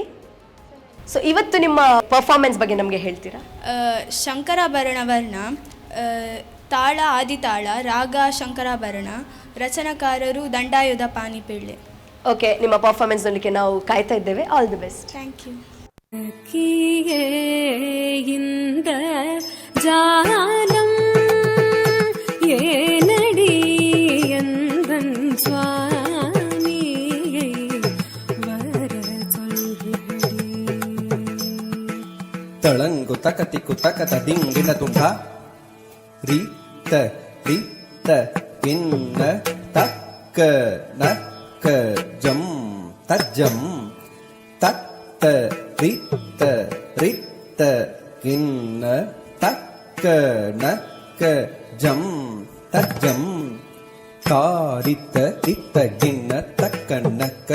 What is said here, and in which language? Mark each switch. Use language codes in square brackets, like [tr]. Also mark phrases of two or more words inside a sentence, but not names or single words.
[kn] ಸೊ ಇವತ್ತು ನಿಮ್ಮ ಪರ್ಫಾರ್ಮೆನ್ಸ್ ಬಗ್ಗೆ ನಮಗೆ ಹೇಳ್ತೀರಾ? ಶಂಕರಾಭರಣ ತಾಳ ಆದಿತಾಳ, ರಾಗ ಶಂಕರಾಭರಣ, ರಚನಾಕಾರರು ದಂಡಾಯುಧ ಪಾನಿಪಿಳ್ಳೆ. ಓಕೆ, ನಿಮ್ಮ ಪರ್ಫಾರ್ಮೆನ್ಸ್ ನೋಡಲಿಕ್ಕೆ ನಾವು ಕಾಯ್ತಾ ಇದ್ದೇವೆ. [en] all the best. thank you. [ta] ஜாலம் ஏனடி எந்தன் ஸ்வாமி வர ತಳಂಗು ತಕತಿಕು ತಕತ ದಿಂಗಿನ ತುಂಗ ರಿ ತ ಇನ್ನ ತಕ್ಕ ನಕ್ಕ ಜಂ ತಜ್ಜಂ ತತ್ತ ರಿತ್ತ ಇನ್ನ ತಕ್ಕ ನಕ್ಕ ಜಂ ತಜ್ಜಂ ತಾರಿತ್ತ ರಿತ್ತ ಗಿನ್ನ ತಕ್ಕ ನಕ್ಕ